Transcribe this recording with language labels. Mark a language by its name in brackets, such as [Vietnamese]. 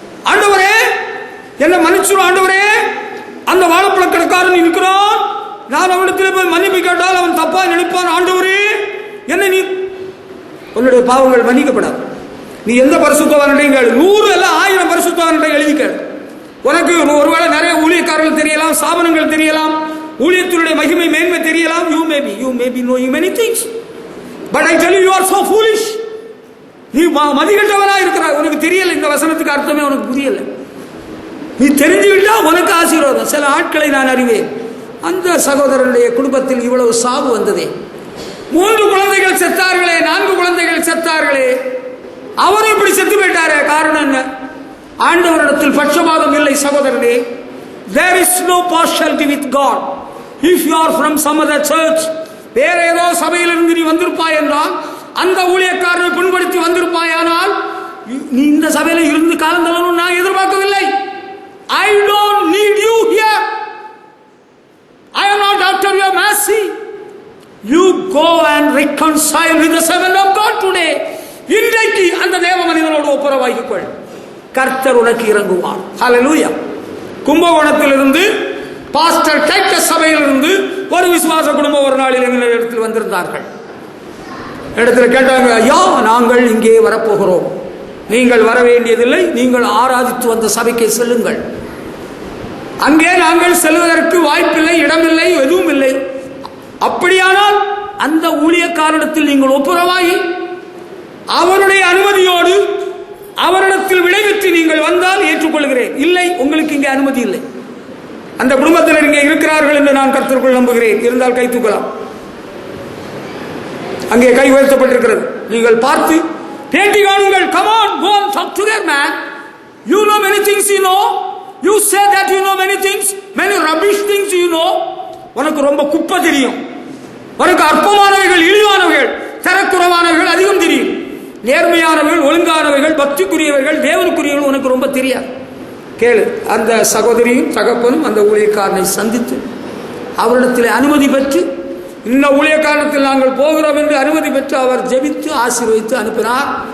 [Tamil] ஆண்டவரே என்ன மன்னிச்சிடும் ஆண்டவரே, அந்த வாழைப்பழ கடைக்காரன் இருக்கிறான், நான் அவனிடத்தில் போய் மன்னிப்பு கேட்டால் அவன் தப்பா நினைப்பான். ஆண்டவரே என்ன, நீ உன்னுடைய பாவங்கள் மன்னிக்கப்படாது. நீ எந்த பரிசுத்தவான்டையும் கேளு, 100 அல்ல 1000 பரிசுத்தவான்களை எழுதி கேளு. உனக்கு ஒருவேளை நிறைய ஊழியக்காரர்கள் தெரியலாம், சாபனங்கள் தெரியலாம், ஊழியத்தினுடைய மகிமை மேன்மை தெரியலாம். [English] You may be knowing many things, but I tell you, you are so foolish. [Tamil] நீ மதிகட்டவனா இருக்கிறாய். உனக்கு தெரியல, இந்த வசனத்துக்கு அர்த்தமே உனக்கு புரியல. நீ தெரிஞ்சுக்கிட்டா உனக்கு ஆசீர்வாதம். சில ஆட்களை நான் அறிவேன், அந்த சகோதரனுடைய குடும்பத்தில் இவ்வளவு சாவு வந்ததே. 3 குழந்தைகள் செத்தார்களே, 4 குழந்தைகள் செத்தார்களே, அவரும் இப்படி செத்து போயிட்டாரே. காரணம் என்ன? ஆண்டவரிடத்தில் பட்சபாதம் இல்லை சகோதரனே. [English] There is no partiality with God. If you are from some other church, [Tamil] வேற ஏதோ சபையிலிருந்து நீ வந்திருப்பாய் என்றால், அந்த ஊழியக்காரனை புண்படுத்தி வந்திருப்பாயானால், நீ இந்த சபையில இருந்து காலந்தளவும் நான் எதிர்பார்க்கவில்லை. [English] I don't need you here. I am not after your mercy. You go and reconcile with the servant of God today. [Tamil] இன்றைக்கு அந்த தேவ மனிதனோடு ஒப்புரவாகிக் கொள். கர்த்தர் உனக்கு இறங்குவார். ஹல்லேலூயா. கும்பகோணத்திலிருந்து பாஸ்டர் டைட்டஸ் சபையிலிருந்து ஒரு விசுவாச குடும்பம் ஒரு நாளில் எங்கள் இடத்தில் வந்திருந்தார்கள். இடத்துல கேட்டாங்க, ஐயா நாங்கள் இங்கே வரப்போகிறோம், நீங்கள் வர வேண்டியதில்லை, நீங்கள் ஆராதித்து வந்த சபைக்கு செல்லுங்கள். அங்கே நாங்கள் செல்வதற்கு வாய்ப்பில்லை, இடமில்லை, எதுவும் இல்லை. அப்படியானால் அந்த ஊழியக்காரனிடத்தில் நீங்கள் ஒப்புரவாகி அவருடைய அனுமதியோடு அவரிடத்தில் விடைபெற்று நீங்கள் வந்தால் ஏற்றுக்கொள்கிறேன். இல்லை, உங்களுக்கு இங்கே அனுமதி இல்லை. அந்த குடும்பத்தினர் இங்கே இருக்கிறார்கள் என்று நான் கர்த்தருக்குள் நம்புகிறேன். இருந்தால் கை தூக்கலாம். அங்கே கை உயர்த்தப்பட்டிருக்கிறது. நீங்கள் பார்த்து பேட்டி காணுங்கள். [English] Come on, go and talk to their man. You know many things, you know. You say that you know many things, many rubbish things you know. [Tamil] உனக்கு ரொம்ப குப்பை தெரியும், உனக்கு அற்பமானவைகள், இழிவானவைகள், தரக்குறைவானவைகள் அதிகம் தெரியும். நேர்மையானவர்கள், ஒழுங்கானவர்கள், பக்திக்குரியவர்கள், தேவனுக்குரியவர்கள் உனக்கு ரொம்ப தெரியாது. கேளு. அந்த சகோதரியும் தகப்பனும் அந்த ஊழியக்காரனை சந்தித்து அவரிடத்தில் அனுமதி பெற்று, இந்த ஊழியக்காரத்தில் நாங்கள் போகிறோம் என்று அனுமதி பெற்று அவர் ஜெபித்து ஆசீர்வதித்து அனுப்பினார்.